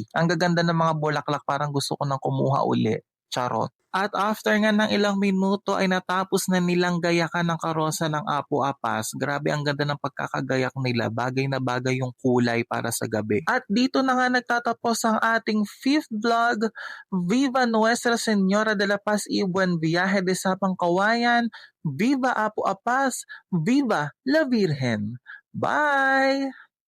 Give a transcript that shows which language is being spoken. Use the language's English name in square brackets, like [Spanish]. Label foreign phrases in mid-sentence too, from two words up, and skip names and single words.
[Filipino] Ang gaganda ng mga bulaklak, parang gusto ko nang kumuha uli. Charot. At after nga ng ilang minuto ay natapos na nilang gayakan ng karosa ng Apo Apas. Grabe ang ganda ng pagkakagayak nila. Bagay na bagay yung kulay para sa gabi. At dito na nga nagtatapos ang ating 5th vlog. [Spanish] Viva Nuestra Señora de la Paz y Buen Viaje de Sapang Kawayan. Viva Apo Apas. Viva la Virgen. Bye!